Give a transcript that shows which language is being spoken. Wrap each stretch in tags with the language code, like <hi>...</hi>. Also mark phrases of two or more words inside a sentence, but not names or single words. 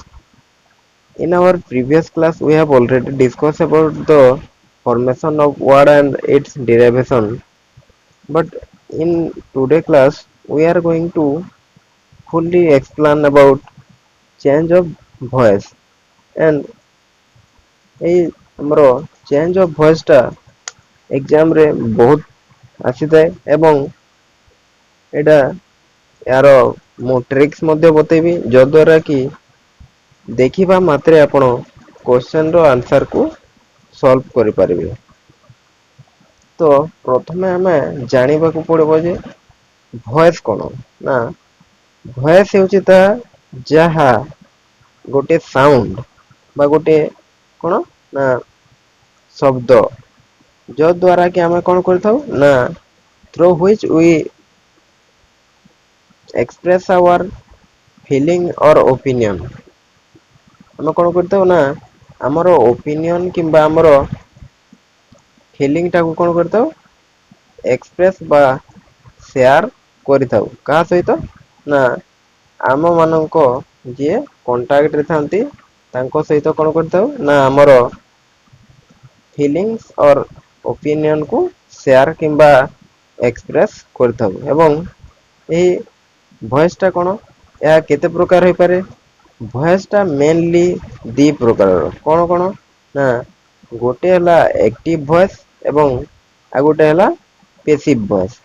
<en>In our previous class, we have already discussed about the formation of word and its derivation. But in today class, we are going to fully explain about change of voice.</en> <or>And এই ଆମର</or> <en>change of voice</en> <or>ଟା exam ରେ ବହୁତ ଆସିଥାଏ ଏବଂ ଏଇଟା ଏହାର ମୁଁ ଟ୍ରିକ୍ସ ମଧ୍ୟ ବତେଇବି ଯଦ୍ୱାରା କି ଦେଖିବା ମାତ୍ରେ ଆପଣ କ୍ୱେଶ୍ଚନ ର ଆନ୍ସର କୁ ସଲ୍ଭ କରିପାରିବେ। ତ ପ୍ରଥମେ ଆମେ ଜାଣିବାକୁ ପଡ଼ିବ ଯେ ଭଏସ କଣ ନା ଭଏସ ହେଉଛି ତାହା ଯାହା ଗୋଟେ ସାଉଣ୍ଡ ବା ଗୋଟେ କଣ ନା ଶବ୍ଦ ଯଦ୍ୱାରା କି ଆମେ କଣ କରିଥାଉ ନା</or> <en>through which we express our feeling or opinion।</en> <or>ଆମେ କଣ କରିଥାଉ ନା ଆମର ଓପିନିଅନ କିମ୍ବା ଆମର ଫିଲିଂ ଟାକୁ କଣ କରିଥାଉ ଏକ୍ସପ୍ରେସ ବା ସେୟାର କରିଥାଉ କାହା ସହିତ ନା ଆମ ମାନଙ୍କ ଯିଏ କଣ୍ଟାକ୍ଟ ରେ ଥାନ୍ତି ତାଙ୍କ ସହିତ କଣ କରିଥାଉ ନା ଆମର</or> <en>feelings or opinion</en> <or>କୁ ସେୟାର କିମ୍ବା ଏକ୍ସପ୍ରେସ କରିଥାଉ ଏବଂ ଏହି ଭଏସ ଟା କଣ ଏହା କେତେ ପ୍ରକାର ହେଇପାରେ ଭଏସ ଟା ମେନଲି ଦି ପ୍ରକାରର କଣ କଣ ନା ଗୋଟେ ହେଲା</or> <en>active voice</en> <or>ଏବଂ ଆଉ ଗୋଟେ ହେଲା</or> <en>passive voice.</en>